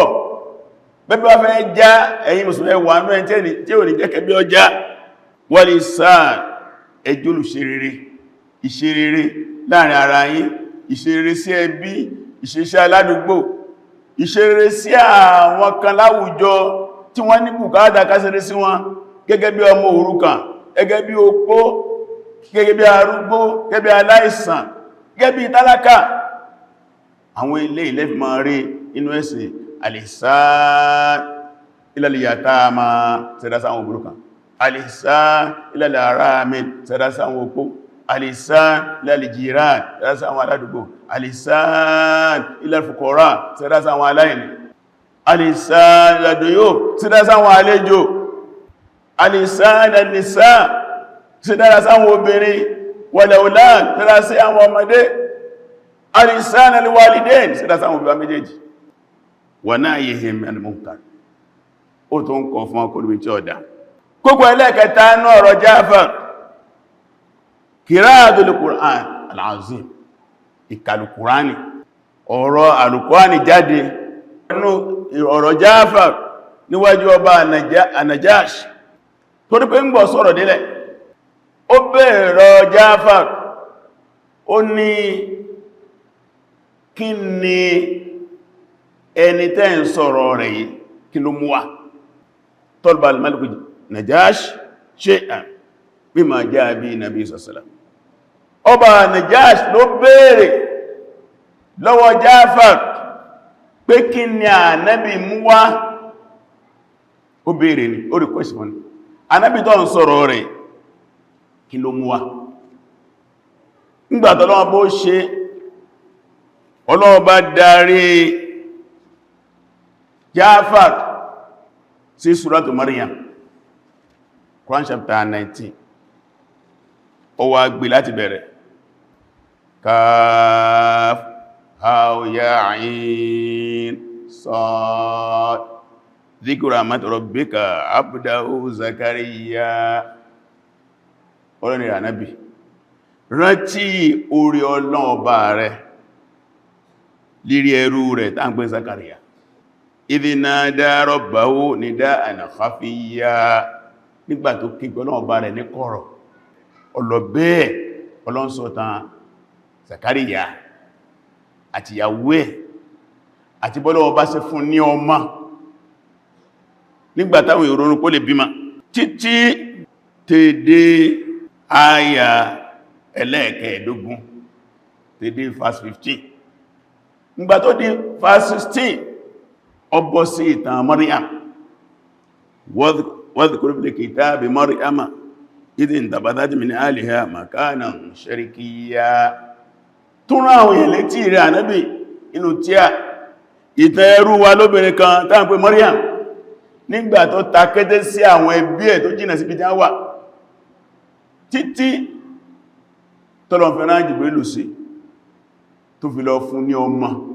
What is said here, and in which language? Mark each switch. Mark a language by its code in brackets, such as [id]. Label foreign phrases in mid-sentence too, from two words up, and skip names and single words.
[yo] bẹ́bí wá fẹ́ já ẹ̀yin mùsùlùmí wà ní ẹni tí ò ní jẹ́kẹ́ bí ọjá [ar] والإحسان [yo] ẹjọ́lù ìṣerere láàrin ara yín, ìṣerere sí ẹbí, ìṣeṣẹ́ aládùúgbò, ìṣerere sí àwọn kan láwùjọ tí wọ́n ní bùkátà kásẹ̀rẹ̀ sí wọn gẹ́gẹ́ bí ọmọ òrukàn, gẹ́gẹ́ bí opó, gẹ́gẹ́ bí arúgbó, gẹ́gẹ́ bí aláìsàn, gẹ́gẹ́ bí tálákà. Àwọn ilé ilẹ̀ fi máa rí inú ẹ̀sìn [ar] الإحسان إلى اليتامى [yo] sẹ́dá sáwọn òrukàn, [ar] الإحسان إلى الأرامل [yo] sẹ́dá sáwọn opó, [ar] الإحسان إلى الجيران [yo] sẹ́dá sáwọn aládùúgbò, [ar] الإحسان إلى الفقراء [yo] sẹ́dá sáwọn aláìní, [ar] الإحسان إلى الضيوف [yo] sẹ́dá sáwọn àlejò, [ar] الإحسان إلى النساء [yo] sẹ́dá sáwọn obìnrin, wal-awlad sẹ́dá sí àwọn ọmọdé, [ar] الإحسان إلى الوالدين [yo] sẹ́dá sáwọn òbí méjèèjì, [ar] ونهيهم عن المنكر [yo] ó tó ń kọ fún ọkùnrin tí ó dá. Kókó ẹlẹ́kẹta ní ọ̀rọ̀ Jáfàr [ar] قراءة القرآن العظيم [yo] ìkàlù Kùránì, ọ̀rọ̀ al-Qur'ani jáde nínú ọ̀rọ̀ Jáfàr níwájú ọba Najash tó ní pé ń gbọ́ sọ̀rọ̀ délẹ̀ ó bẹ̀rẹ̀ Jáfàr ó ní kí ni ẹni tẹ́ ń sọ̀rọ̀ rẹ̀ yìí kí ló mú wá [ar] طلب الملك النجاشي شيئا مما جاء به النبي صلى الله عليه وسلم. [yo] Ọba Najash ló béèrè lọ́wọ́ Jáfàr pé kí ni Ànábì mú wá, ó béèrè ní ó request fún ní Ànábì tó ń sọ̀rọ̀ rẹ̀ kí ló mú wá. Nígbàtí Ọlọ́run bó ṣe Ọlọ́run bá darí Jáfàr sí [ar] سورة مريم, [en] Quran chapter 19, [yo] ó wá gbé láti bẹ̀rẹ̀ [ar] كاف ها يا عين صاد ذكر رحمت ربك عبده زكريا. [yo] Ọlọ́run ni Ànábì rántí orí Ọlọ́run ọba rẹ̀ lérí ẹrú rẹ̀ tá ń pè [ar] زكريا إذ نادى ربه نداء خفيا [yo] nígbà tó kí Ọlọ́run ọba rẹ̀ ní kọ̀rọ̀ ọlọ́bẹ́ Ọlọ́run sọ̀tàn Zakariya àti ìyàwó ẹ̀ àti bọ́lọ́wọ́ bá ṣe fún ní ọmọ nígbàtàwọn ìrònú kó lè bímọ títí tèdè àyà ẹlẹ́ẹ̀kẹ́ẹ̀dógún tèdè verse 15. Nígbà tó di verse 16 ó bọ́ sí ìtàn Maryam [ar] واذكر في الكتاب مريم إذ انتبذت من أهلها مكانا شرقيا. [yo] Tún rán àwọn èèyàn létí rẹ̀ Ànábì inú tí a ìtàn ẹrú wa lóbìnrin kan tá ń pè Maryam nígbà tó ta kété sí àwọn ẹbí ẹ̀ tó jìnà síbi tí a wà títí tọ́lọ̀ fẹ́ràn Jibrilu sí tó fi lọ fún ní ọmọ.